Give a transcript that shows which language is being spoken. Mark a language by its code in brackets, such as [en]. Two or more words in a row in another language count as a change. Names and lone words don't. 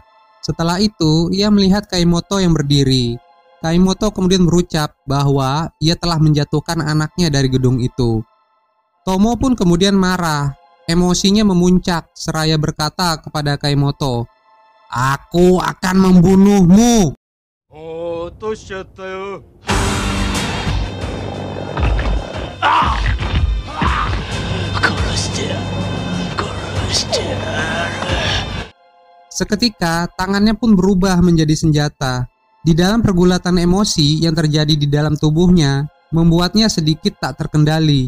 [id] Setelah itu, ia melihat Kaimoto yang berdiri. Kaimoto kemudian berucap bahwa ia telah menjatuhkan anaknya dari gedung itu. Tomo pun kemudian marah. emosinya memuncak seraya berkata kepada Kaimoto, "Aku akan membunuhmu." [ja] 落としちゃったよ。 [id] Seketika tangannya pun berubah menjadi senjata. Di dalam pergulatan emosi yang terjadi di dalam tubuhnya membuatnya sedikit tak terkendali.